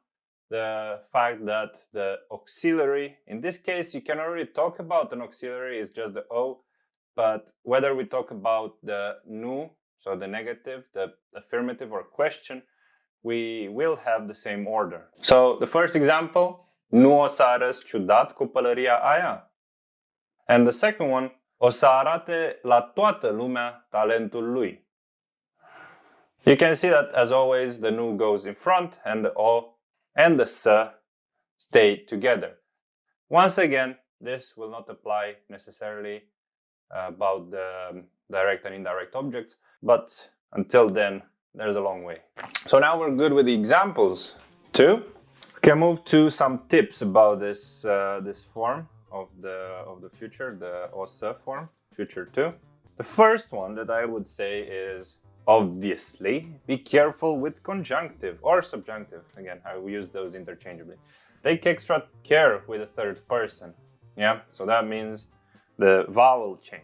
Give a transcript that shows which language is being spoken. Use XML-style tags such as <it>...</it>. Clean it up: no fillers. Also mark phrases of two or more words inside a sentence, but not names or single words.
<en>The fact that the auxiliary, in this case, you can already talk about an auxiliary, it's just the O, but whether we talk about the nu, so the negative, the affirmative or question, we will have the same order. So the first example,</en> <ro>nu o să arăți ciudat cu pălăria aia.</ro> <en>And the second one,</en> <ro>o să arate la toată lumea talentul lui.</ro> <en>You can see that, as always, the nu goes in front and the o and the să stay together. Once again, this will not apply necessarily about the direct and indirect objects, but until then, there's a long way. So now we're good with the examples too. We can move to some tips about this this form of the future, the</en> <ro>o să</ro> <en>form, future 2. The first one that I would say is, obviously, be careful with conjunctive or subjunctive. Again, I will use those interchangeably. Take extra care with the third person. Yeah, so that means the vowel change.</en>